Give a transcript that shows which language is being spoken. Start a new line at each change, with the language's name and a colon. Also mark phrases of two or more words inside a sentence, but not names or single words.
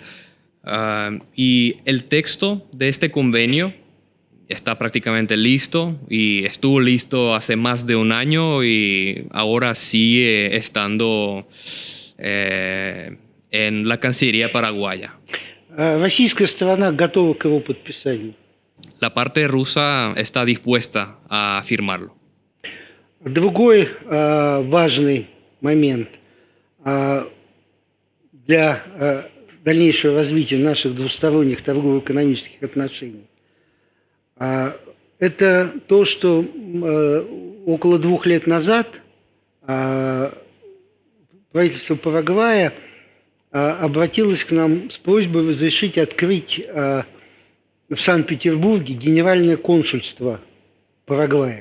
Spanish: Y el texto de este convenio está prácticamente listo y estuvo listo hace más de un año y ahora sigue estando en la Cancillería paraguaya.
Russian: Российская сторона готова к его подписанию.
Spanish: La parte rusa está dispuesta a firmarlo.
Russian: Другой важный момент для дальнейшего развития наших двусторонних торгово-экономических отношений это то, что около 2 лет назад правительство Парагвая обратилось к нам с просьбой разрешить открыть в Санкт-Петербурге генеральное консульство Парагвая.